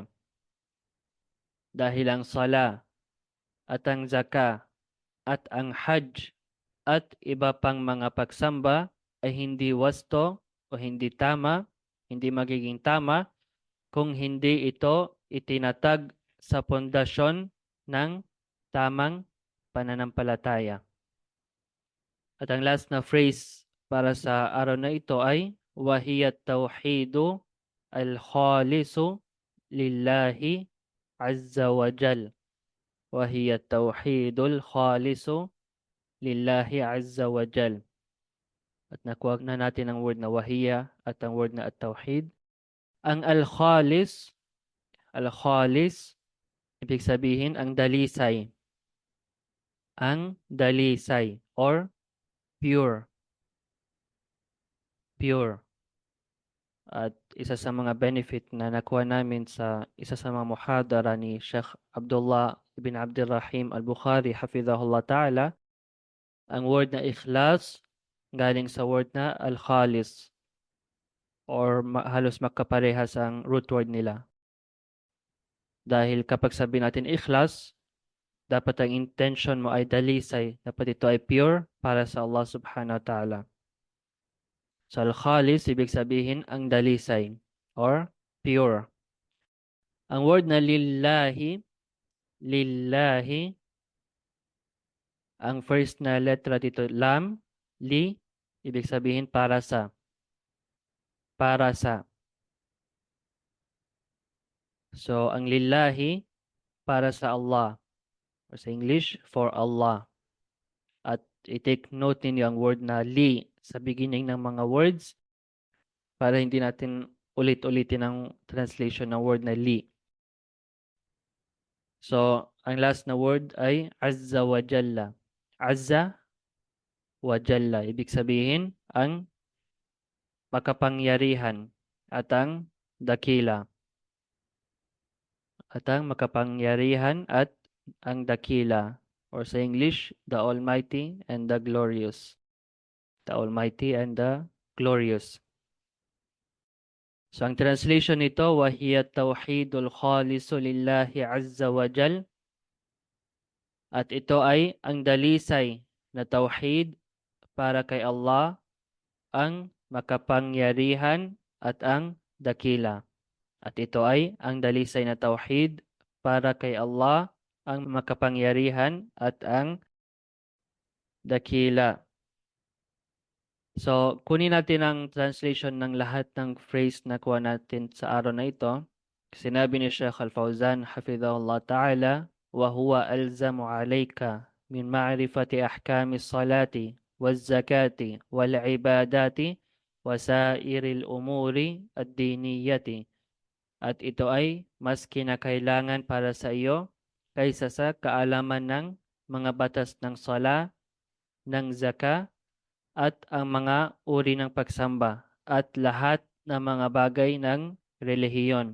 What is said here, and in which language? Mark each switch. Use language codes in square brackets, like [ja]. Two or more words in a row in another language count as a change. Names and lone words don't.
[tl] Dahil ang sala at ang zaka at ang hajj at iba pang mga pagsamba ay hindi wasto o hindi tama, hindi magiging tama kung hindi ito itinatag sa pundasyon ng tamang pananampalataya. At ang last na phrase para sa araw na ito ay [ar] وهي التوحيد الخالص لله عز وجل. وهي التوحيد الخالص لله عز وجل. [tl] At nakuha na natin ang word na wahiya at ang word na at-tawhid. Ang al-khalis, ibig sabihin ang dalisay. Ang dalisay or pure. Pure. At isa sa mga benefit na nakuha namin sa isa sa mga muhadara ni Sheikh Abdullah ibn Abdurrahim al-Bukhari [ar] حفظه الله تعالى, [tl] ang word na ikhlas galing sa word na al-khalis or halos magkaparehas ang [en] root word [tl] nila. Dahil kapag sabi natin ikhlas, dapat ang intention mo ay dalisay, dapat ito ay pure para sa Allah [ar] سبحانه وتعالى. [tl] So al-khalis, ibig sabihin ang dalisay or pure. Ang word na lillahi, ang first na letra dito, lam, li, ibig sabihin para sa. Para sa. So ang lillahi, para sa Allah. Or sa English, for Allah. At i- [en] take note [tl] ninyo ang word na li sa beginning ng mga words para hindi natin ulit-ulitin ang translation ng word na li. So, ang last na word ay [ar] عز وجل. عز وجل. [tl] Ibig sabihin, ang makapangyarihan at ang dakila. At ang makapangyarihan at ang dakila. Or sa English, [en] the Almighty and the Glorious. the Almighty and the Glorious. [tl] So ang translation nito, [ar] وهي التوحيد الخالص لله عز وجل, [tl] at ito ay ang dalisay na tawhid para kay Allah, ang makapangyarihan at ang dakila. At ito ay ang dalisay na tawhid para kay Allah, ang makapangyarihan at ang dakila. So, kunin natin ang translation ng lahat ng phrase na kuha natin sa araw na ito. Sinabi ni Sheikh Al-Fawzan, [ar] حفظه الله تعالى, وَهُوَ أَلْزَمُ عَلَيْكَ مِنْ مَعْرِفَةِ أَحْكَامِ الصَّلَاةِ وَالزَّكَاةِ وَالْعِبَادَاتِ وَسَائِرِ الْأُمُورِ الدِّينِيَّةِ. [tl] At ito ay mas kinakailangan para sa iyo kaysa sa kaalaman ng mga batas ng sala, ng zaka, at ang mga uri ng pagsamba at lahat ng mga bagay ng relihiyon.